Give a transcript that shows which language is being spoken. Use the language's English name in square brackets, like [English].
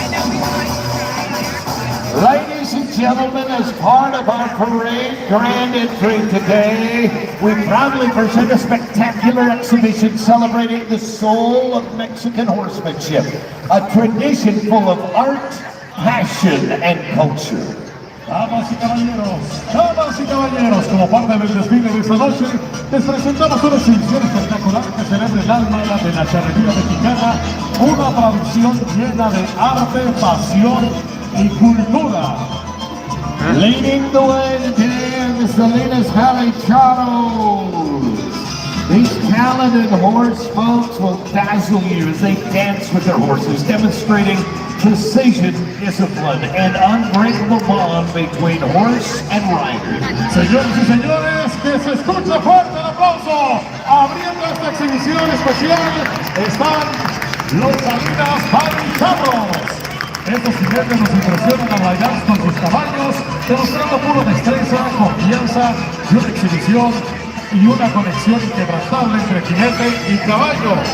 [English] Ladies and gentlemen, as part of our parade grand entry today, we proudly present a spectacular exhibition celebrating the soul of Mexican horsemanship, a tradition full of art, passion, and culture. [Spanish] Damas y caballeros, como parte del desfile de esta noche, les presentamos una exhibición espectacular que celebra el alma de la charrería mexicana, una tradición llena de arte, pasión y cultura. [English] Leading the way today are the Salinas Valley Charros. These talented horse folks will dazzle you as they dance with their horses, demonstrating precision, discipline, and unbreakable bond between horse and rider. [Spanish] Señoras y señores, que se escuche fuerte el aplauso. Abriendo esta exhibición especial están los Salinas Charros. Estos jinetes nos impresionan al bailar con sus caballos, demostrando pura destreza, confianza y una exhibición y una conexión inquebrantable entre jinete y caballo.